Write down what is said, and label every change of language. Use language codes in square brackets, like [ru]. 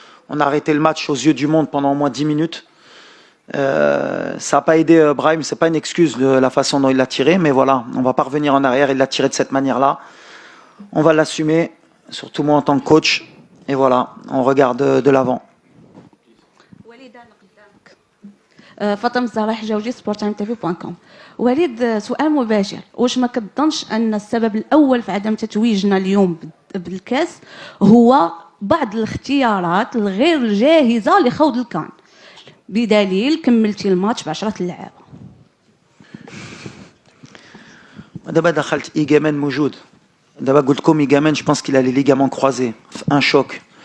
[fr] On a arrêté le match aux yeux du monde pendant au moins 10 minutes. Ça n'a pas aidé Brahim. C'est pas une excuse de la façon dont il l'a tiré, mais voilà, on va pas revenir en arrière. Il l'a tiré de cette manière-là. On va l'assumer, surtout moi en tant que coach. Et voilà, on regarde de l'avant. [ar] فاطمة الزهراء حجاوجي sportimetv.com. وليد سؤال مباشر، واش ما كتظنش ان السبب الاول في عدم تتويجنا اليوم بالكاس هو بعض الاختيارات الغير جاهزه لخوض الكان، بدليل كملتي الماتش ب10 لعابه؟ دابا دخلت إيجامان موجود. دابا قلت لكم إيجامان, [fr] je pense qu'il a les ligaments croisés, un choc.